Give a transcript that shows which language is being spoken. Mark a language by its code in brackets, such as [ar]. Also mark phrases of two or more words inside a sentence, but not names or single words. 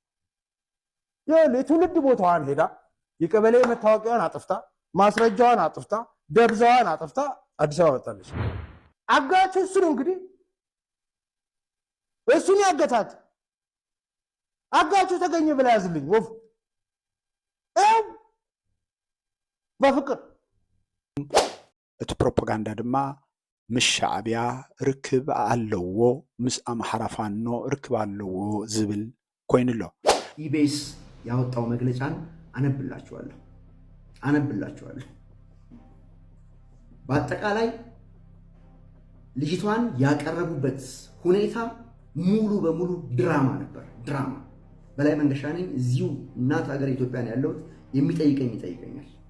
[am] የትውልድ ቦታዋን ሄዳ የቀበሌ መታወቂያዋን አጥፍታ ማስረጃዋን አጥፍታ ደብዛዋን አጥፍታ አዲስ አበባ መጣለች። አጋቹ እሱ ነው እንግዲህ እሱን ያገታት። አጋቹ ተገኘ ብላ ያዝልኝ ወፍ በፍቅር [ti] እቲ ፕሮፓጋንዳ ድማ ምስ ሻዕብያ ርክብ ኣለዎ ምስ ኣምሓራ ፋኖ ርክብ ኣለዎ ዝብል ኮይኑሎ [am] ኢቢኤስ ያወጣው መግለጫን አነብላችኋለሁ። በአጠቃላይ ልጅቷን ያቀረቡበት ሁኔታ ሙሉ በሙሉ ድራማ ነበር። ድራማ በላይ መንገሻ ነኝ። እዚሁ እናት ሀገር ኢትዮጵያን ያለው ይጠይቀኛል።